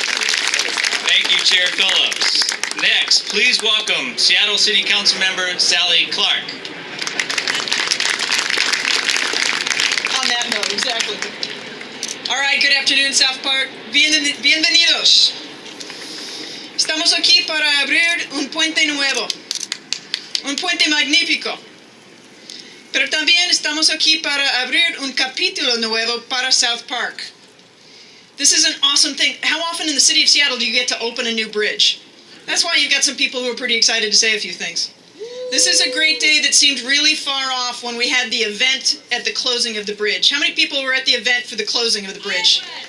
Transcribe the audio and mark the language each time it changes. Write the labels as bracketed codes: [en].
[en] Thank you, Chair Phillips. Next, please welcome Seattle City Council Member Sally Clark. That note, exactly. All right, good afternoon, South Park. [es] Bienvenidos. Estamos aquí para abrir un puente nuevo, un puente magnífico. Pero también estamos aquí para abrir un capítulo nuevo para South Park. [en] This is an awesome thing. How often in the city of Seattle do you get to open a new bridge? That's why you've got some people who are pretty excited to say a few things. This is a great day that seemed really far off when we had the event at the closing of the bridge. How many people were at the event for the closing of the bridge?